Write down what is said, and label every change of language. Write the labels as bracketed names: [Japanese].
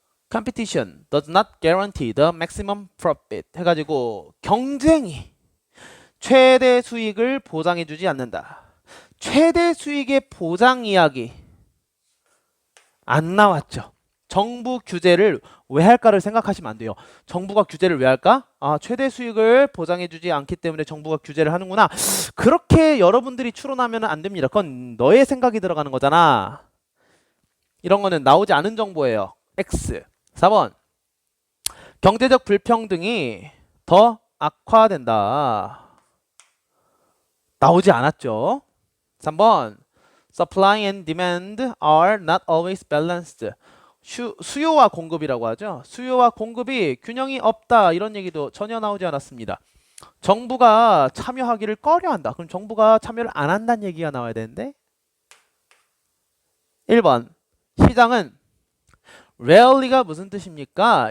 [English] Competition does not guarantee the maximum profit [Korean] 해가지고 경쟁이 최대 수익을 보장해주지 않는다. 최대 수익의 보장 이야기 안 나왔죠. 정부 규제를 왜 할까를 생각하시면 안 돼요. 정부가 규제를 왜 할까? 최대 수익을 보장해주지 않기 때문에 정부가 규제를 하는구나. 그렇게 여러분들이 추론하면 안 됩니다. 그건 너의 생각이 들어가는 거잖아. 이런 거는 나오지 않은 정보예요. X. 4번. 경제적 불평등이 더 악화된다. 나오지 않았죠. 3번. [English] Supply and demand are not always balanced. [Korean] 수요와 공급이라고 하죠. 수요와 공급이 균형이 없다. 이런 얘기도 전혀 나오지 않았습니다. 정부가 참여하기를 꺼려한다. 그럼 정부가 참여를 안 한다는 얘기가 나와야 되는데 1번. 시장은 rarely가 무슨 뜻입니까?